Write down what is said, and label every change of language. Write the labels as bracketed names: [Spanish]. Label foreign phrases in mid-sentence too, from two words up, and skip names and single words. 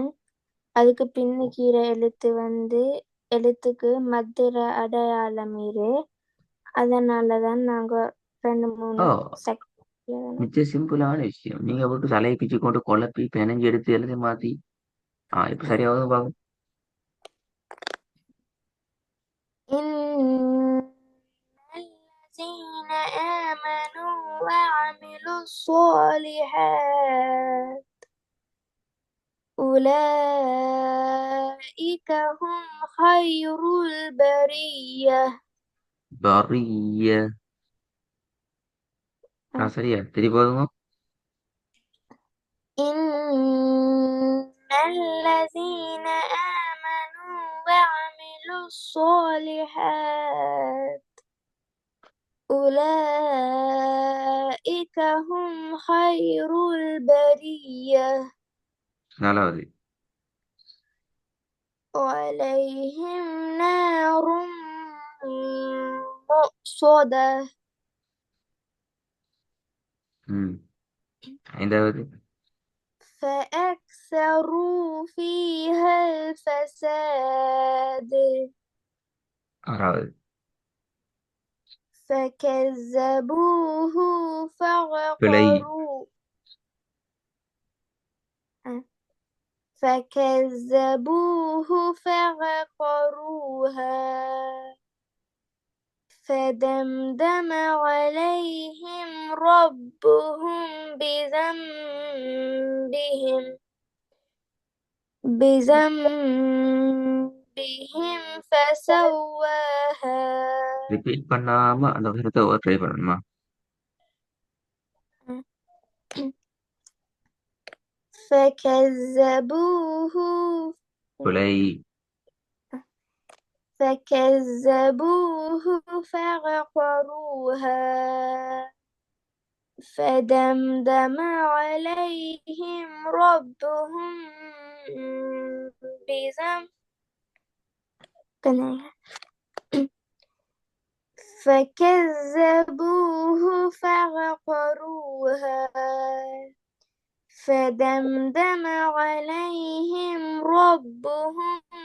[Tamil] அதுக்கு பின்னுக்கீர எழுத்து வந்து எழுத்துக்கு மதுர அடையாளம் இரு. அதனாலதான் நாங்க 2-3 ஓ செகண்ட். மிச்சம் சிம்பிளான விஷயம். நீங்க போட்டு தலையை பிச்சு கொண்டு குழப்பி பெனஞ்சு எடுத்து எழுதி மாத்தி இப்ப சரியாவது பாவம். [Arabic] إن الذين آمنوا وعملوا الصالحات الصالحات أولئك هم خير البرية. برية. [Tamil] சரியா திருப்பி போதுமா. [Arabic] إن الذين آمنوا وعملوا الصالحات أولئك هم خير البرية. [Tamil] நாலாவது. [Arabic] وعليهم نار مؤصدة [Tamil] ம். ஐந்தாவது. [Arabic] فأكثروا فيها الفساد [Tamil] ஆறாவது. [Arabic] فكذبوه [Tamil] பிழை. [Arabic] فعقروها فدمدم عليهم ربهم بذنبهم فسواها. [Tamil] ரிப்பீட் பண்ணாம அந்த விஷயத்தை ட்ரை பண்ணணுமா. [Arabic] فكذبوه [Tamil] பிழை. [Arabic] فكذبوه فعقروها فدمدم عليهم ربهم فكذبوه فعقروها فدمدم عليهم ربهم